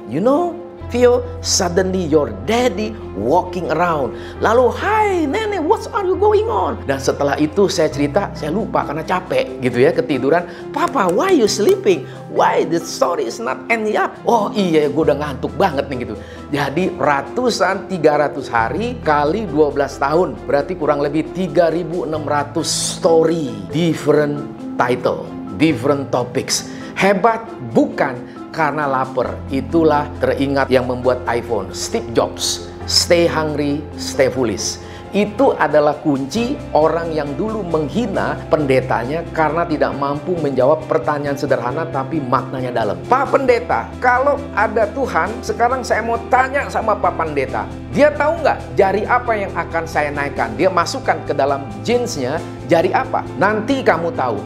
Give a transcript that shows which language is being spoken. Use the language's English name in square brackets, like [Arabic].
[English] You know, Vio, suddenly your daddy walking around. [Indonesian] Lalu, [English] hi nenek, what are you going on? [Indonesian] Dan setelah itu saya cerita, saya lupa karena capek gitu ya, ketiduran. [English] Papa, why you sleeping? Why the story is not ending up? [Indonesian] Oh iya, gue udah ngantuk banget nih gitu. Jadi ratusan, 300 hari kali 12 tahun. Berarti kurang lebih 3.600 story. [English] Different title, different topics. [Indonesian] Hebat bukan karena lapar. Itulah teringat yang membuat iPhone, Steve Jobs. [English] Stay hungry, stay foolish. [Indonesian] Itu adalah kunci orang yang dulu menghina pendetanya karena tidak mampu menjawab pertanyaan sederhana tapi maknanya dalam. Pak Pendeta, kalau ada Tuhan, sekarang saya mau tanya sama Pak Pendeta. Dia tahu nggak jari apa yang akan saya naikkan? Dia masukkan ke dalam jeansnya, jari apa? Nanti kamu tahu.